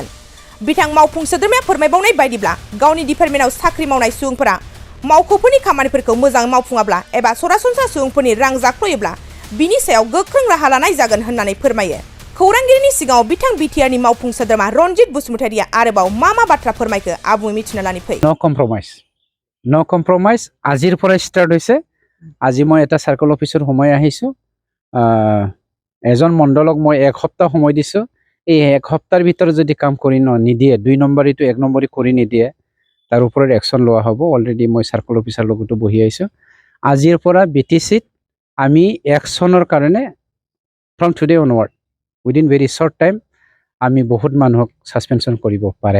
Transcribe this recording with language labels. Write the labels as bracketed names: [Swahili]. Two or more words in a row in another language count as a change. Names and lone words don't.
[Bodo] बिथां मावफुं सोद्रोमाया फोरमायबावनाय बायदिब्ला गावनि डिपार्टमेन्टआव साख्रि मावनाय सुबुंफोरा मावख'फोरनि खामानिफोरखौ मोजाङै मावफुङाब्ला एबा सरासनस्रा सुबुंफोरनि रां जाख्ल'योब्ला बिनि सायाव गोख्रों राहा लानाय जागोन होननानै फोरमायो। खौरांगिरिनि सिगाङाव बिथां बिटिआरनि मावफुं सोद्रोमा रनजित बसुमतारिया आरोबाव मा बाथ्रा फोरमायखो आबुङै मिथिना लानि फै। [English] no compromise [Assamese] আজিৰ পৰা ষ্টাৰ্ট হৈছে। আজি মই এটা [English] circle office [Assamese] সময় আহিছোঁ। এজন মণ্ডলক মই 1 সপ্তাহ সময় দিছোঁ। এই 1 সপ্তাহৰ ভিতৰত যদি কাম কৰি নিদিয়ে 2 নম্বৰীটো 1 নম্বৰী কৰি নিদিয়ে তাৰ ওপৰত একশ্যন লোৱা হ'ব। অলৰেডি মই [English] circle officer [Assamese] লগতো বহি আহিছোঁ। আজিৰ পৰা বিটিচিত আমি একশ্যনৰ কাৰণে [English] from today onward within very short time [Assamese] আমি বহুত মানুহক সাসপেনশন কৰিব পাৰে।